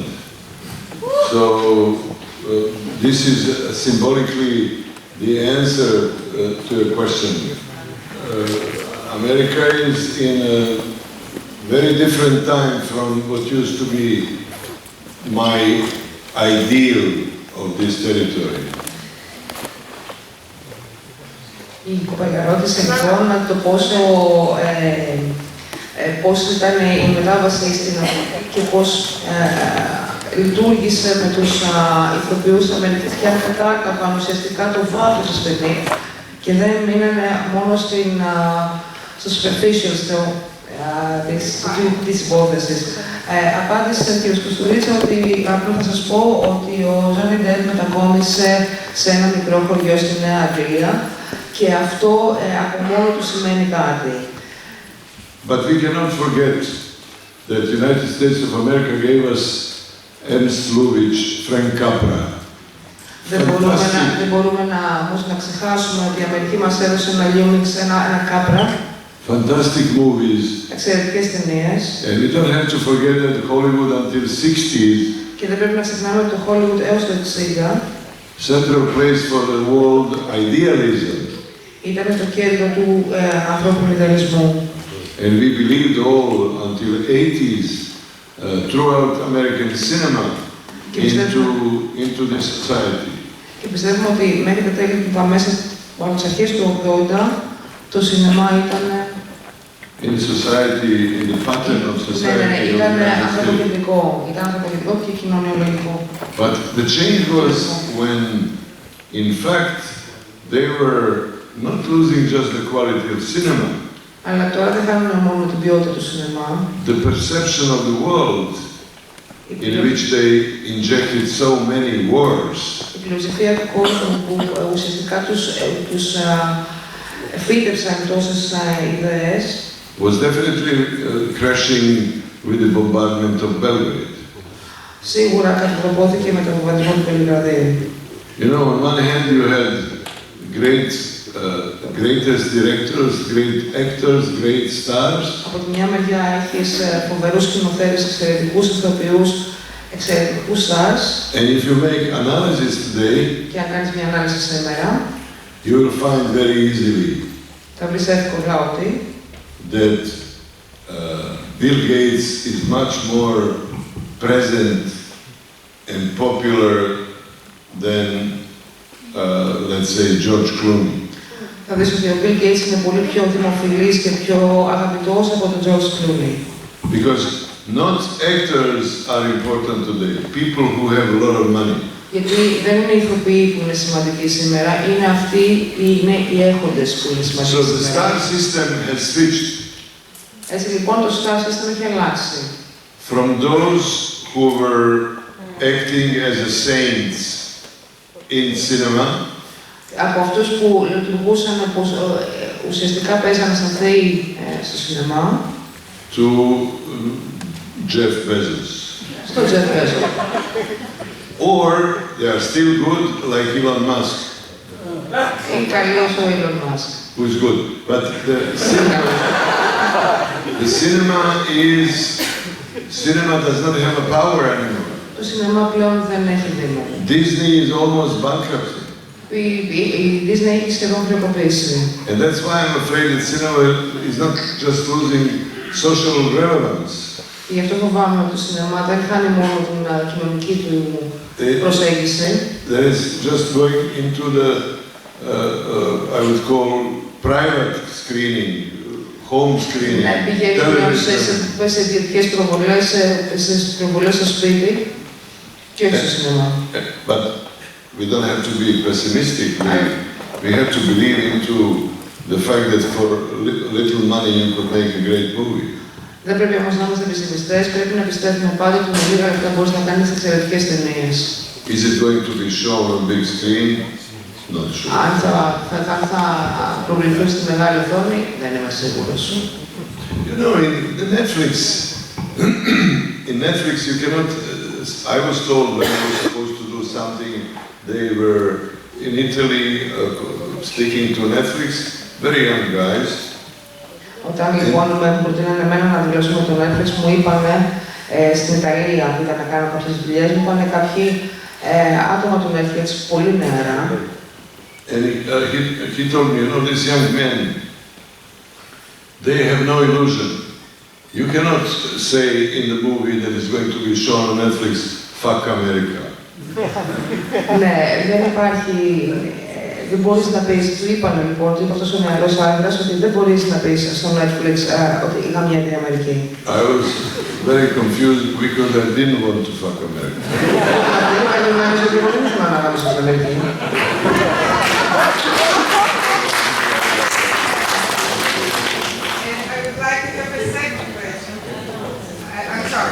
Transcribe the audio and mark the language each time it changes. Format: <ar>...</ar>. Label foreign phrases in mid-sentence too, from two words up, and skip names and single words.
<en>So this is symbolically the answer to your question. America is in a very different time from what used to be my ideal of this territory.</en> <el>Η κοπέλα ρώτησε λοιπόν το πώς ήταν η μετάβαση στην Αμερική και πώς λειτουργήσε με τους ηθοποιούς Αμερικής και αν κατάκαβαν ουσιαστικά το βάθος της παιδί και δεν μείνανε μόνο στο superficial, της υπόθεσης. Απάντησε ο κ. Κουστουρίτσα ότι απλά θα σας πω ότι ο Johnny Depp μετακόμισε σε ένα μικρό χωριό στη Νέα Αγγλία και αυτό από μόνο του σημαίνει κάτι.</el> <en>But we cannot forget that the United States of America gave us Ernst Lubitsch, Frank Capra.</en> <el>Δεν μπορούμε όμως να ξεχάσουμε ότι η Αμερική μας έδωσε ένα Λιούμιξ, ένα Κάπρα.</el> <en>fantastic movies.</en> <el>Εξαιρετικές ταινίες.</el> <en>And we don't have to forget that Hollywood until 60s.</en> <el>Και δεν πρέπει να ξεχνάμε ότι το Hollywood έως το 60</el> <en>central place for the world idealism.</en> <el>Ήταν το κέντρο του ανθρώπινου ιδεαλισμού.</el> <en>And we believed all until 80s throughout American cinema into this society.</en> <el>Και πιστεύουμε ότι μέχρι τα τέλη του μέσα από τις αρχές του 80 το σινεμά ήταν</el> <en>in society, in the pattern of society.</en> <el>Ήταν ανθρωποκεντρικό, και κοινωνιολογικό.</el> <en>But the change was when, in fact, they were not losing just the quality of cinema.</en> <el>Αλλά τώρα δεν χάνουν μόνο την ποιότητα του σινεμά.</el> <en>The perception of the world in which they injected so many wars.</en> <el>Η φιλοσοφία του κόσμου που ουσιαστικά τους φύτευσαν τόσες ιδέες</el> <en>was definitely crashing with the bombardment of Belgrade.</en> <el>Σίγουρα κατατροπώθηκε με τον βομβαρδισμό του Βελιγραδίου.</el> <en>You know, on one hand you had greatest directors, great actors, great stars.</en> <el>Από τη μια μεριά έχεις φοβερούς σκηνοθέτες, εξαιρετικούς ηθοποιούς, εξαιρετικούς stars.</el> <en>And if you make analysis today,</en> <el>και αν κάνεις μια ανάλυση σήμερα,</el> <en>you will find very easily</en> <el>θα βρεις εύκολα ότι</el> <en>that Bill Gates is much more present and popular than, let's say, George Clooney.</en> <el>Θα δεις ότι ο Bill Gates είναι πολύ πιο δημοφιλής και πιο αγαπητός από τον George Clooney.</el> <en>Because not actors are important today, people who have a lot of money.</en> <el>Γιατί δεν είναι οι ηθοποιοί που είναι σημαντικοί σήμερα, είναι αυτοί οι έχοντες που είναι σημαντικοί σήμερα.</el> <en>So the</en> <el>σήμερα.</el> <en>star system has switched.</en> <el>Έτσι λοιπόν το</el> <en>star system</en> <el>έχει αλλάξει.</el> <en>From those who were acting as a saints in cinema,</en> <el>από αυτούς που λειτουργούσαν όπως ουσιαστικά παίζανε σαν θεοί στο σινεμά,</el> <en>to Jeff Bezos.</en> <el>Στο Jeff Bezos.</el> <en>Or they are still good like Elon Musk.</en> <el>Είναι καλός ο Elon Musk.</el> <en>Who is good. But the cinema does not have a power anymore.</en> <el>Το σινεμά πλέον δεν έχει δύναμη.</el> <en>Disney is almost bankrupt.</en> <el>Η Disney έχει σχεδόν χρεοκοπήσει.</el> <en>And that's why I'm afraid that cinema is not just losing social relevance.</en> <el>Γι' αυτό φοβάμαι ότι το σινεμά δεν χάνει μόνο την κοινωνική του προσέγγιση.</el> <en>That is just going into the, I would call, private screening, home screening.</en> <el>Ναι, πηγαίνει πλέον σε ιδιωτικές προβολές, σε προβολές στο σπίτι και όχι στο σινεμά.</el> <en>But we don't have to be pessimistic. We have to believe into the fact that for little money you could make a great movie.</en> <el>Δεν πρέπει όμως να είμαστε πεσημιστές, πρέπει να πιστεύουμε πάντα ότι με λίγα λεφτά μπορείς να κάνεις εξαιρετικές ταινίες.</el> <en>Is it going to be shown on big screen? Not sure.</en> <el>Αν θα προβληθούν στη μεγάλη οθόνη, δεν είμαι σίγουρος.</el> <en>You know, in Netflix you cannot, I was told when I was supposed to do something, they were in Italy speaking to Netflix, very young guys.</en> <el>Όταν λοιπόν με προτείνανε εμένα να δηλώσω με το Netflix, μου είπανε στην Ιταλία που ήταν να κάνω κάποιες δουλειές, μου είπανε κάποιοι άτομα του Netflix πολύ νεαρά.</el> <en>And he told me, you know, these young men, they have no illusion. You cannot say in the movie that is going to be shown on Netflix, fuck America.</en> <el>Ναι, δεν υπάρχει, δεν μπορείς να πεις, του είπανε λοιπόν, του είπε αυτός ο νεαρός άντρας, ότι δεν μπορείς να πεις στο Netflix ότι γαμιέται η Αμερική.</el> <en>I was very confused because I didn't want to fuck America. I'm sorry.</en>